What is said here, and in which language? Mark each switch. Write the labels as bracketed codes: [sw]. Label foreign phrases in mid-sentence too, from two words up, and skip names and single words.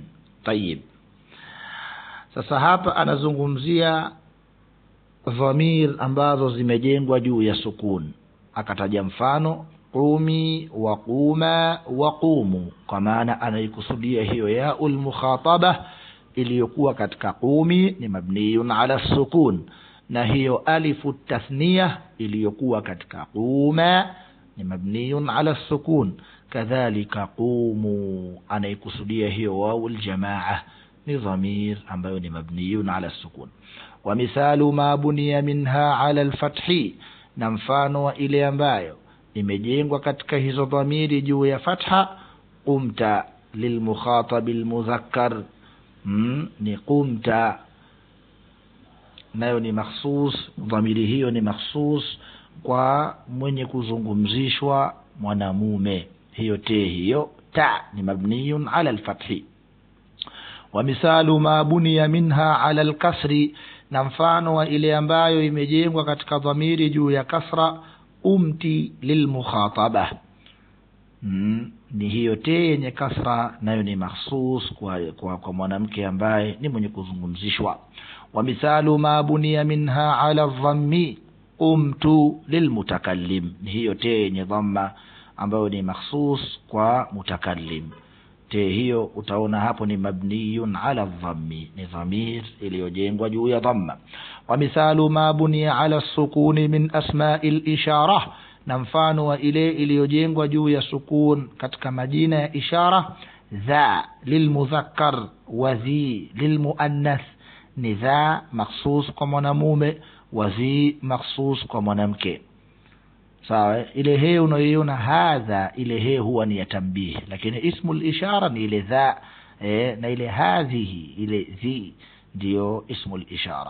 [sw] Tayib, sasa hapa anazungumzia dhamir ambazo zimejengwa juu ya sukun, akataja mfano [ar] قومي وقوما وقوموا, [sw] kwa maana anaikusudia hiyo [ar] ياء المخاطبة [sw] iliyokuwa katika qumi ni [ar] مبني على سكون, [sw] na hiyo [ar] ألف التثنية [sw] iliyokuwa katika quma ni [ar] مبني على سكون. [sw] Kadhalika qumu anaikusudia hiyo [ar] واو الجماعة [sw] ni dhamir ambayo ni [ar] مبني على سكون. ومثال ما بني منها على الفتح, [sw] na mfano wa ile ambayo imejengwa katika hizo dhamiri juu ya fatha [ar] قمت للمخاطب المذكر, [sw] ni qumta nayo ni makhsus, dhamiri hiyo ni makhsus kwa mwenye kuzungumzishwa mwanamume, hiyo te hiyo ta ni [ar] مبني على الفتح. ومثال ما بني منها على الكسر, [sw] na mfano wa ile ambayo imejengwa katika dhamiri juu ya kasra [ar] قمت للمخاطبة, [sw] ni hiyo te yenye kasra nayo ni mahsus kwa mwanamke ambaye ni mwenye kuzungumzishwa. [ar] ومثال ما بني منها على ضم قمت للمتكلم, [sw] ni hiyo te yenye dhamma ambayo ni mahsus kwa mutakallim. Te hiyo utaona hapo ni [ar] مبني على ضم, [sw] ni dhamir iliyojengwa juu ya dhamma. [ar] ومثال ما بني على سكون من أسماء الإشارة, [sw] na mfano wa ile iliyojengwa juu ya sukun katika majina ya ishara [ar] ذا للمذكر وذي للمؤنث, [sw] ni dha makhsus kwa mwanamume wa zi makhsus kwa mwanamke. Sawa, ile he unayoiona hadha, ile he huwa ni ya tambih, lakini [ar] اسم الإشارة [sw] ni ile dha, na ile hadhihi ile zi ndio [ar] اسم الإشارة.